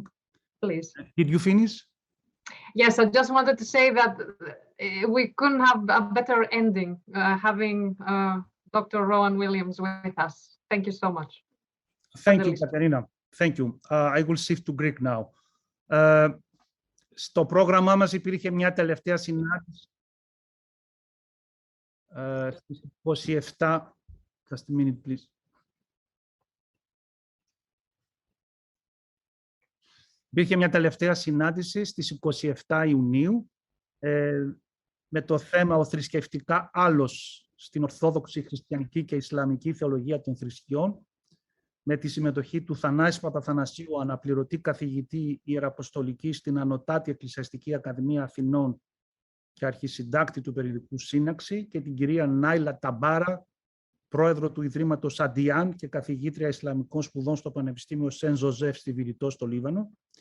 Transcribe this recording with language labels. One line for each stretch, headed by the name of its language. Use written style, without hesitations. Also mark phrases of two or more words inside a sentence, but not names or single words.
English: Please. Did you finish? Yes, I just wanted to say that we couldn't have a better ending having Dr. Rowan Williams with us. Thank you so much. Thank you, Katerina. Thank you. I will shift to Greek now.
Greek: Στο πρόγραμμά μας υπήρχε μια τελευταία συνάντηση στις 27,
English: just a minute, please.
Greek: Υπήρχε μια τελευταία συνάντηση στις 27 Ιουνίου με το θέμα «Ο θρησκευτικά άλλος στην Ορθόδοξη, Χριστιανική και Ισλαμική Θεολογία των Θρησκειών», με τη συμμετοχή του Θανάση Παπαθανασίου, αναπληρωτή καθηγητή Ιεραποστολική στην Ανωτάτη Εκκλησιαστική Ακαδημία Αθηνών και αρχισυντάκτη του περιοδικού Σύναξη, και την κυρία Νάιλα Ταμπάρα, πρόεδρο του Ιδρύματος Αντιάν και καθηγήτρια Ισλαμικών Σπουδών στο Πανεπιστήμιο Σεν Ζωζέφ στη Βηρητό στο Λίβανο.